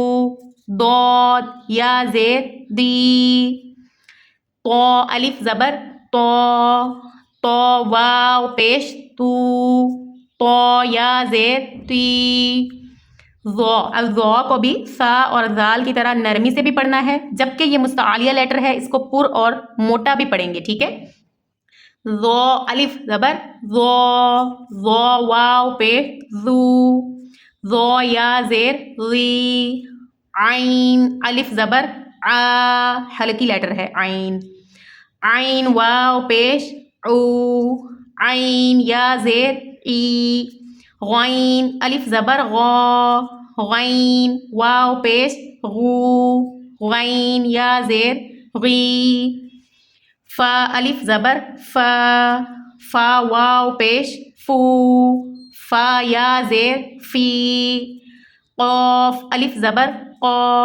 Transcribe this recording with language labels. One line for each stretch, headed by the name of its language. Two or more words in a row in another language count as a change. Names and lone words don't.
Urdu: ضاد یا زیر دی، تو الف زبر تو، تو واو پیش تو، تو یا زیر تی، ذو، اب ذو کو بھی سا اور ذال کی طرح نرمی سے بھی پڑھنا ہے، جبکہ یہ مستعلیہ لیٹر ہے اس کو پر اور موٹا بھی پڑھیں گے، ٹھیک ہے۔ ذو الف زبر ذو، ذو واو پیش ذو، ذو یا زیر ذی، عین الف زبر آ، ہلکی لیٹر ہے عین، عین واو پیش او، عین یا زیر ای، غین الف زبر غو، غین واو پیش غو، غین یا زیر غی، فا الف زبر فا، فا واو پیش فو، فا یا زیر فی، قاف الف زبر قا،